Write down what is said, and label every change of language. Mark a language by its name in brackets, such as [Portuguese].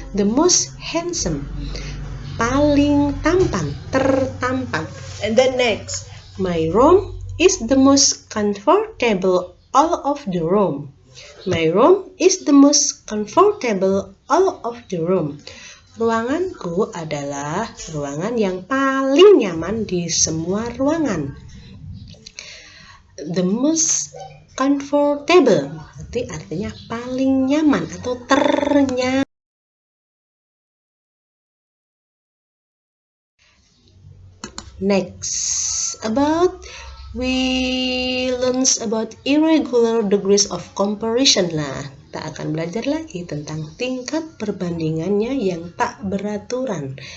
[English] The most handsome. [Indonesian] Paling tampan, tertampan. [English] And then next, my room is the most comfortable all of the room. My room is the most comfortable all of the room. [Indonesian] Ruanganku adalah ruangan yang paling nyaman di semua ruangan. [English] The most comfortable [Indonesian] berarti artinya paling nyaman atau ternyaman. [English] Next, we learn about irregular degrees of comparison. [Indonesian] Nah, kita akan belajar lagi tentang tingkat perbandingannya yang tak beraturan.